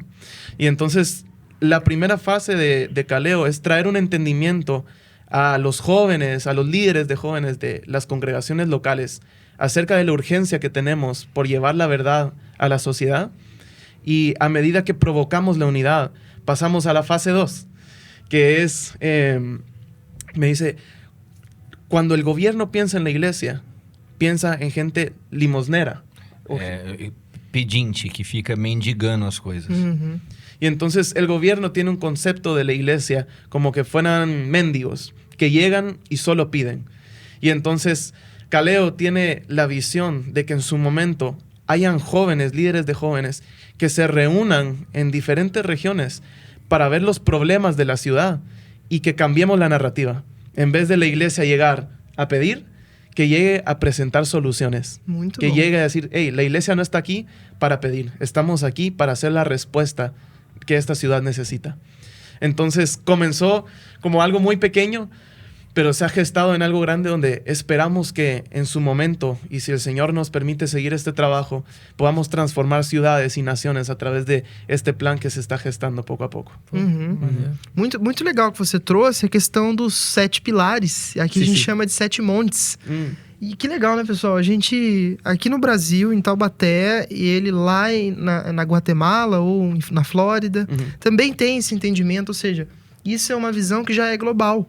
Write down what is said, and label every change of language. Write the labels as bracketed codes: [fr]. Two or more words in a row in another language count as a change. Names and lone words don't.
[es] Y entonces la primera fase de Caleo es traer un entendimiento a los jóvenes, a los líderes de jóvenes de las congregaciones locales acerca de la urgencia que tenemos por llevar la verdad a la sociedad. Y a medida que provocamos la unidad, pasamos a la fase 2, que es, me dice, cuando el gobierno piensa en la iglesia, piensa en gente limosnera. [pt] Pedinte, que fica mendigando as coisas. [es] Y entonces el gobierno tiene un concepto de la iglesia como que fueran mendigos, que llegan y solo piden. Y entonces Caleo tiene la visión de que en su momento hayan jóvenes, líderes de jóvenes, que se reúnan en diferentes regiones para ver los problemas de la ciudad y que cambiemos la narrativa. En vez de la iglesia llegar a pedir, que llegue a presentar soluciones. [pt] Muito que bom. [es] llegue a decir, hey, la iglesia no está aquí para pedir, estamos aquí para hacer la respuesta que esta ciudad necesita. Entonces comenzó como algo muy pequeño, pero se ha gestado en algo grande donde esperamos que en su momento, y si el Señor nos permite seguir este trabajo, podamos transformar ciudades y naciones a través de este plan que se está gestando poco a poco. [pt] Muito, muito legal que você trouxe a questão dos 7 pilares. Aqui Sim, a gente sim. chama de 7 montes. E que legal, né, pessoal? A gente, aqui no Brasil, em Taubaté, e ele lá na Guatemala ou na Flórida, também tem esse entendimento, ou seja, isso é uma visão que já é global.